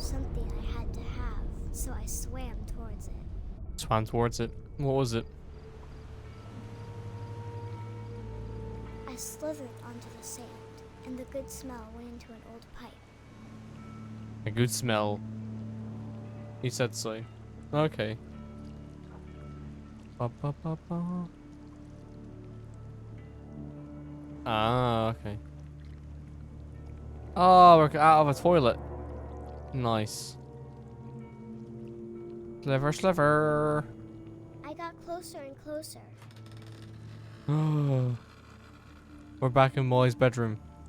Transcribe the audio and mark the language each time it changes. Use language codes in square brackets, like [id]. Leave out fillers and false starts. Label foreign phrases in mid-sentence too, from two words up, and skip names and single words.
[en] Something I had to have, so I swam towards it. Swam towards it. What was it? I slithered onto the sand, and the good smell went into an old pipe. A good smell. He said so. Okay. Ba, ba, ba, ba. Ah, okay. Oh, we're out of a toilet. Nice. Sliver, sliver. I got closer and closer. We're back in Molly's bedroom.